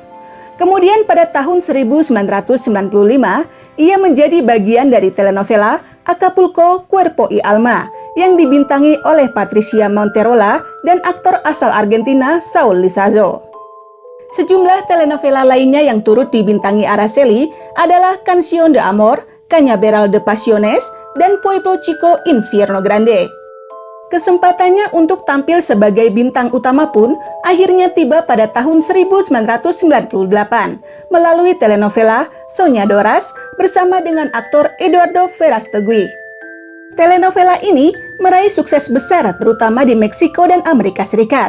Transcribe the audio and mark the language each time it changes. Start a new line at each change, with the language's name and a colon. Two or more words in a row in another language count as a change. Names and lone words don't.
Indonesian: Kemudian pada tahun 1995, ia menjadi bagian dari telenovela Acapulco Cuerpo y Alma yang dibintangi oleh Patricia Monterola dan aktor asal Argentina Saul Lizazo. Sejumlah telenovela lainnya yang turut dibintangi Araceli adalah Canción de Amor, Cañaveral de Pasiones, dan Pueblo Chico Infierno Grande. Kesempatannya untuk tampil sebagai bintang utama pun akhirnya tiba pada tahun 1998 melalui telenovela Soñadoras bersama dengan aktor Eduardo Verástegui. Telenovela ini meraih sukses besar terutama di Meksiko dan Amerika Serikat.